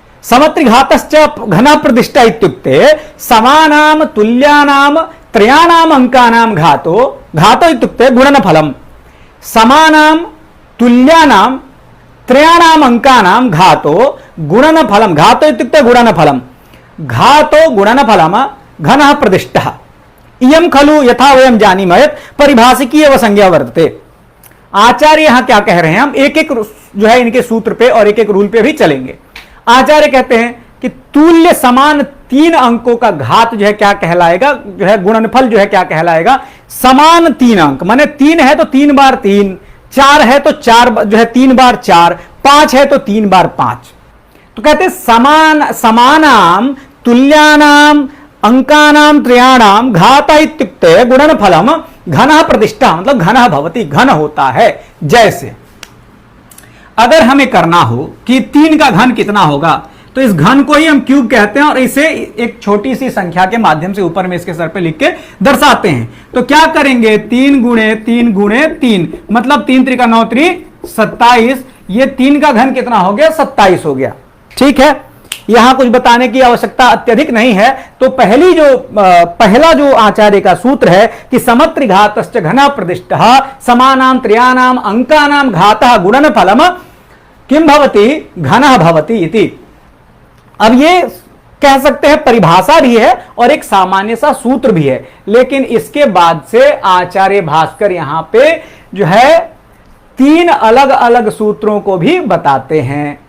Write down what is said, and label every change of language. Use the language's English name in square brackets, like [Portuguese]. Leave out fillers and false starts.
[Sanskrit] समत्रिघातश्च घनः प्रदिष्टः इत्युक्ते समानां तुल्यानां त्रयाणाम् अंकानां घातो इत्युक्ते गुणनफलम्। समानां तुल्यानां त्रयाणाम् अंकानां घातो गुणनफलम्। घातो इत्युक्ते गुणनफलम्। घातो गुणनफलम् घनः प्रदिष्टः। इयं खलु यथा वयं जानीमः यत् परिभाषिकी एव संज्ञा वर्तते। [Hindi] आचार्य यहां क्या कह रहे हैं, हम एक एक जो है इनके सूत्र पे और एक एक रूल पे भी चलेंगे। आचार्य कहते हैं कि तुल्य समान तीन अंकों का घात जो है क्या कहलाएगा, जो है गुणनफल जो है क्या कहलाएगा? समान तीन अंक, माने 3 है तो 3 बार 3, 4 है तो 4 जो है 3 बार 4, 5 है तो 3 बार 5। [Sanskrit] तो कहते समानाम तुल्यानाम अंकानां त्रयाणाम घात इत्युक्ते गुणनफलम घनः प्रतिष्ठा, [Hindi] मतलब घनः भवति, घन होता है। जैसे अगर हमें करना हो कि 3 का घन कितना होगा, तो इस घन को ही हम क्यूब कहते हैं और इसे एक छोटी सी संख्या के माध्यम से ऊपर में इसके सर पे लिख के दर्शाते हैं। तो क्या करेंगे? 3 गुणे 3 गुणे 3, मतलब 3 त्रिका 9 त्रि 27। ये 3 का घन कितना हो गया? 27 हो गया। ठीक है, यहां कुछ बताने की आवश्यकता अत्यधिक नहीं है। तो पहला जो आचार्य का सूत्र है कि [Sanskrit] समत्रिघातश्च घनः प्रदिष्टः समानां त्रयाणाम् अंकानां घातः गुणनफलम् किं भवति? घनः भवति इति। [Hindi] अब ये कह सकते हैं परिभाषा भी है और एक सामान्य सा सूत्र भी है, लेकिन इसके बाद से आचार्य भास्कर यहां पे जो है 3 अलग अलग सूत्रों को भी बताते हैं।